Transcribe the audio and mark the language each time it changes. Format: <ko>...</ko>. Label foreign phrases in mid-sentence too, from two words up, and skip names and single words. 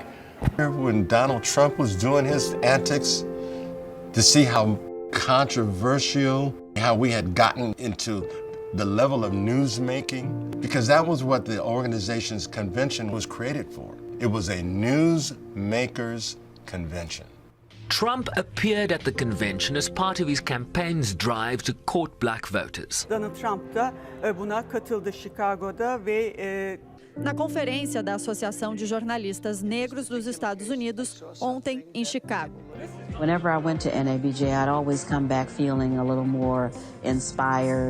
<en>When Donald Trump was doing his antics, to see how controversial, how we had gotten into the level of news making, because that was what the organization's convention was created for. It was a news makers convention. Trump appeared at the convention as part of his campaign's drive to court black voters.</en> <tr>Donald Trump da buna katıldı Chicago'da ve</tr> <pt>na conferência da Associação de Jornalistas Negros dos Estados Unidos ontem em Chicago.</pt> <en>Whenever I went to NABJ, I'd always come back feeling a little more inspired.</en>